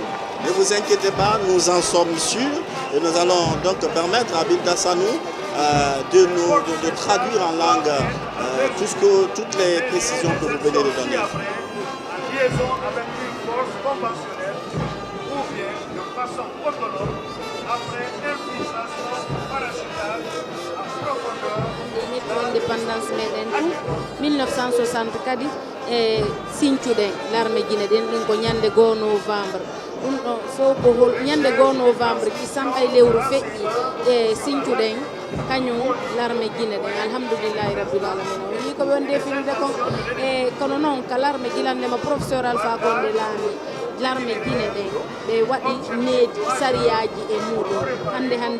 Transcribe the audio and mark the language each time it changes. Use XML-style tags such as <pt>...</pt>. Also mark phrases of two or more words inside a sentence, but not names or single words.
<fr>Ne vous inquiétez pas, nous en sommes sûrs et nous allons donc permettre à Bilda Sanou de traduire en langue toutes les précisions que vous venez de donner. En liaison avec une force conventionnelle ou bien de façon autonome après infiltration parachutale à profondeur.</fr> <ff>Indépendance meɗen ɗum 1960 kadi e Sinthiouɗen</ff> <fr>l'armée guinéen</fr> <ff>ɗin ko ñande 2 novembre ɗum ɗo fof ko ñande 2 novembre kisamɓay lewru feƴƴi e Sinthiouɗen kañum</ff> <fr>l'armée guinéen</fr> <ar>الحمد لله رب العالمين</ar> <ff>o wi ko ɓe wonde filde kon e kono noon ka l'armée guilandema professeur Alpha Condé laami</ff> <fr>l'armée guinéen</fr> <ff>ɓe waɗi needi sariyaji e muɗum hande</ff>